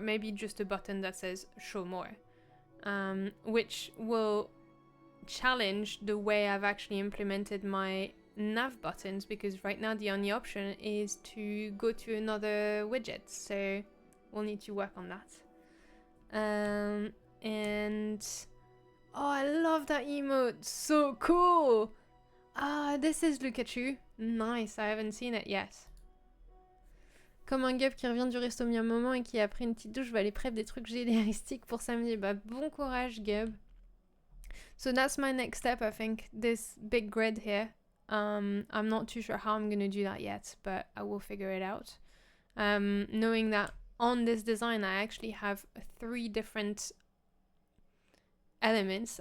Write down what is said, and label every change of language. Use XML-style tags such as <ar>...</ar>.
<en>Maybe just a button that says show more, which will challenge the way I've actually implemented my nav buttons, because right now the only option is to go to another widget, so we'll need to work on that. And oh, I love that emote, so cool. This is look at you. Nice, I haven't seen it yet.</en> <fr>Comme un gub qui revient du resto mis un moment et qui après une petite douche va aller prep des trucs généristiques pour samedi. Bah bon courage Gub.</fr> <en>So that's my next step, I think, this big grid here. I'm not too sure how I'm gonna do that yet, but I will figure it out. Knowing that on this design I actually have 3 different elements.</en>